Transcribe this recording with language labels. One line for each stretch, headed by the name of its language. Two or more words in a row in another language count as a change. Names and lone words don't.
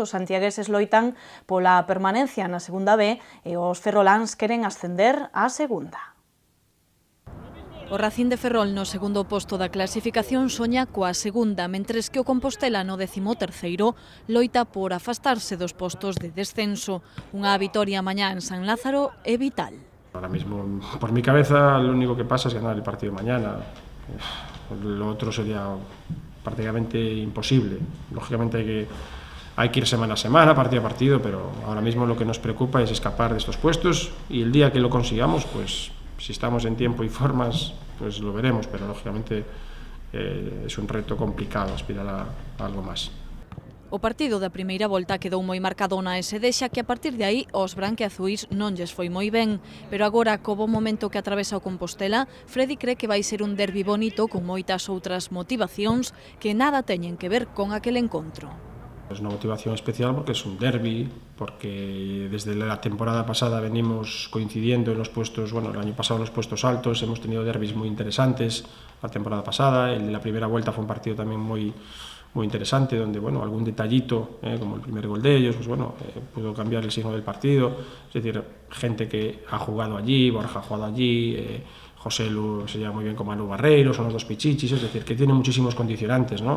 Galician: Os santiagueses loitan pola permanencia na segunda B e os ferroláns queren ascender á segunda. O Racing de Ferrol no segundo posto da clasificación soña coa segunda, mentres que o Compostela no 13º loita por afastarse dos postos de descenso. Unha vitoria mañá en San Lázaro é vital.
Spanish: Ahora mismo, por mi cabeza, lo único que pasa es ganar el partido de mañana. Lo otro sería prácticamente imposible. Lógicamente hay que ir semana a semana, partido a partido, pero ahora mismo lo que nos preocupa es escapar de estos puestos y el día que lo consigamos, pues si estamos en tiempo y formas, pues lo veremos, pero lógicamente es un reto complicado aspirar a algo más.
Galician: O partido da primeira volta quedou moi marcado na ese deixa que a partir de aí os branquiazuis non lles foi moi ben, pero agora co bo momento que atravesa o Compostela, Freddy cree que vai ser un derbi bonito con moitas outras motivacións que nada teñen que ver con aquel encontro.
Spanish: Es una motivación especial porque es un derbi, porque desde la temporada pasada venimos coincidiendo en los puestos, bueno, el año pasado en los puestos altos, hemos tenido derbis muy interesantes la temporada pasada, el de la primera vuelta fue un partido también muy interesante, donde, bueno, algún detallito, como el primer gol de ellos, pues bueno, pudo cambiar el signo del partido, es decir, gente que ha jugado allí, Borja ha jugado allí, José Lu se lleva muy bien con Manu Barreiro, son los dos pichichis, es decir, que tiene muchísimos condicionantes, ¿no?